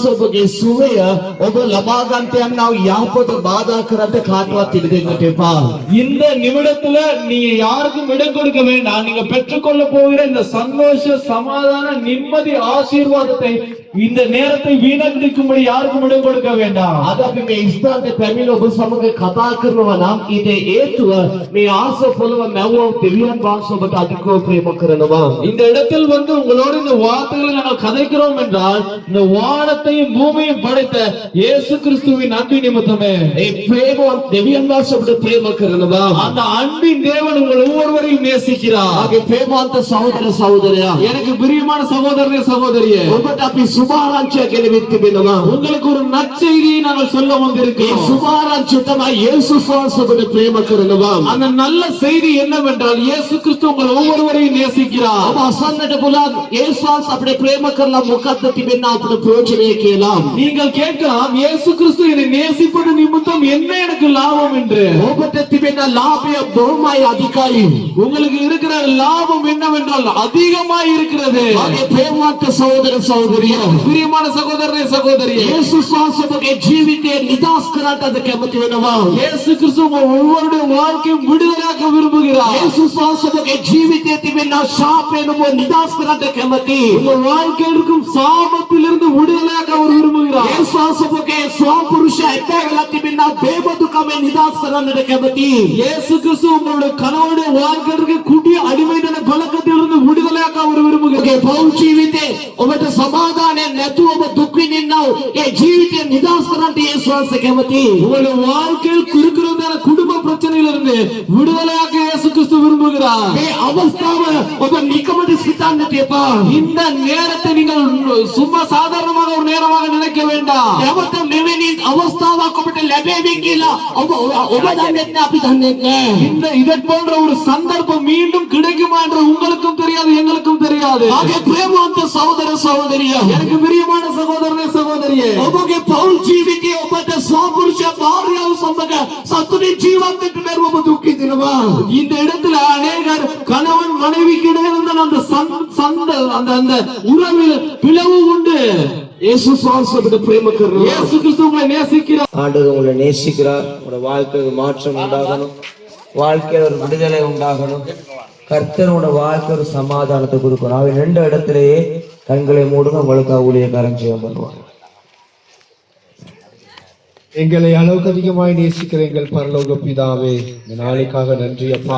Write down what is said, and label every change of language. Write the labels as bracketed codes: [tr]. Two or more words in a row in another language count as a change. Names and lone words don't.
[si] ඔබගේ සුවය ඔබ ලබා ගන්නට යනවා යහපත බාධා කරන්න කාටවත් ඉඩ දෙන්නට එපා. [ta] இந்த நிமிடத்துல நீங்க யாருக்கும் இடம் கொடுக்க வேண்டாம். நீங்க பெற்றுக்கொள்ள போகிற இந்த சந்தோஷ சமாதான நிம்மதி ஆசீர்வாதத்தை இந்த நேரத்தை வீணடிக்கும்படி யாருக்கும் இடம் கொடுக்க வேண்டாம். [si] අද අපි මේ ස්ථානයේ පැමිණ ඔබ සමග කතා කරනවා නම් ඊට හේතුව මේ ආස පොළව මැවුව දෙවියන් වහන්සේ ඔබට අධිකව ප්‍රේම කරනවා. [ta] இந்த இடத்தில் வந்து உங்களோட இந்த வார்த்தைகளை நாங்கள் கதைக்கிறோம் என்றால் இந்த வானத்தையும் பூமியையும் படைத்த இயேசு கிறிஸ்துவின் அன்பு நிமித்தமே. [si] ඒ ප්‍රේමවත් දෙවියන් වහන්සේ ඔබට ප්‍රේම කරනවා. [ta] அந்த அன்பின் தேவன் உங்கள் ஒவ்வொருவரையும் நேசிக்கிறார். [si] ආගේ ප්‍රේමවන්ත සහෝදර සහෝදරයා [ta] எனக்கு பிரியமான சகோதரனே சகோதரியே, [si] ඔබට අපි සුභාරංචිය ගෙනවිත් තිබෙනවා. [ta] உங்களுக்கு ஒரு நற்செய்தியை நாங்கள் சொல்ல [si] ඒ [ta] வந்திருக்கிறோம். [si] සුභාරංචිය තමයි යේසුස් වහන්සේ ඔබට ප්‍රේම කරනවා. [ta] அந்த நல்ல செய்தி என்னவென்றால் இயேசு கிறிஸ்து உங்கள் ஒவ்வொருவரையும் நேசிக்கிறார். [si] ඔබ අසන්නට පුළුවන් යේසුස් වහන්සේ අපිට ප්‍රේම කරලා මොකක්ද තිබෙනා අපිට ප්‍රයෝජනය කියලා. [ta] நீங்கள் கேட்கலாம், இயேசு கிறிஸ்து என்னை நேசிப்பது நிமித்தம் என்ன எனக்கு லாபம் என்று. [si] ඔබට තිබෙන ලාභය බොහොමයි අධිකයි. [ta] உங்களுக்கு இருக்கிற லாபம் என்னவென்றால் அதிகமாய் இருக்கிறது. [si] ආගේ ප්‍රේමවන්ත සහෝදර සහෝදරිය [ta] பிரியமான சகோதரனே சகோதரியே, [si] යේසුස් වහන්සේ ඔබගේ ජීවිතය නිදහස් කරන්නට අද කැමති වෙනවා. [ta] இயேசு கிறிஸ்து உங்கள் ஒவ்வொருடைய வாழ்க்கையும் விடுதலையாக்க விரும்புகிறார். [si] යේසුස් වහන්සේ ඔබගේ ජීවිතයේ තිබෙන ශාපයෙන් ඔබ නිදහස් කරන්නට කැමති. [ta] உங்கள் வாழ்க்கையில் இருக்கும் சாபத்திலிருந்து விடுதலையாக்க அவர் விரும்புகிறார். [si] යේසුස් වහන්සේ ඔබගේ ස්වපුරුෂ ඇතැගලා තිබෙන බේබදුකමෙන් නිදහස් කරන්නට කැමති. [ta] இயேசு கிறிஸ்து உங்களுடைய கணவனுடைய வாழ்க்கைக்கு குடி அடிமையான பழக்கத்திலிருந்து விடுதலையாக்க அவர் விரும்புகிறார். [si] ඔබගේ පෞල් ජීවිතේ ඔබට සමාදානයක් නැතුව ඔබ දුක් විඳින්නව ඒ ජීවිතය නිදහස් කරන්නට යේසුස් වහන්සේ කැමති. [ta] உங்களுடைய வாழ்க்கையில் இருக்கிறதான குடும்ப பிரச்சனையிலிருந்து விடுதலையாக்க இயேசு கிறிஸ்து விரும்புகிறார். [si] මේ අවස්ථාව ඔබ නිකමට සිතන්නට එපා. [ta] இந்த நேரத்தை நீங்கள் சும்மா சாதாரணமாக ஒரு நேரமாக நினைக்க வேண்டாம். [si] නැවත මෙවැනි අවස්ථාවක් ඔබට ලැබෙවි කියලා ඔබ දන්නේ නැහැ, අපි දන්නේ නැහැ. [ta] இதை போன்ற ஒரு சந்தர்ப்பம் மீண்டும் கிடைக்குமா என்று உங்களுக்கும் தெரியாது, எங்களுக்கும் தெரியாது. [si] ආගේ ප්‍රේමවන්ත සහෝදර සහෝදරිය [ta] எனக்கு பிரியமான சகோதரனே சகோதரியே, [si] ඔබගේ පෞල් ජීවිතයේ ඔබට ස්වපුරුෂ භාර්යාව සමග සතුටින් ජීවත් වෙන්න බැරුව ඔබ දුක් විඳිනවා. [ta] இந்த இடத்துல அநேகர் கணவன் மனைவிக்கு இடையே இருந்த அந்த உறவில் பிளவு உண்டு. [si] යේසුස් වහන්සේ ඔබට ප්‍රේම කරනවා. [ta] இயேசு கிறிஸ்து உங்களை நேசிக்கிறார். ஆண்டவர் உங்களை நேசிக்கிறார். உங்களோட வாழ்க்கைக்கு மாற்றம் உண்டாகணும், வாழ்க்கையில் ஒரு விடுதலை உண்டாகணும், கர்த்தரோட வாழ்க்கை ஒரு சமாதானத்தை கொடுக்கணும். அவன் 2 இடத்திலேயே கண்களை மூடுங்க, உங்களுக்கு ஊழியக்காரன் ஜெபம் பண்ணுவாங்க. எங்களை அளவுக்கு அதிகமாய் நேசிக்கிற எங்கள் பரலோக பிதாவே, இந்த நாளைக்காக நன்றி அப்பா.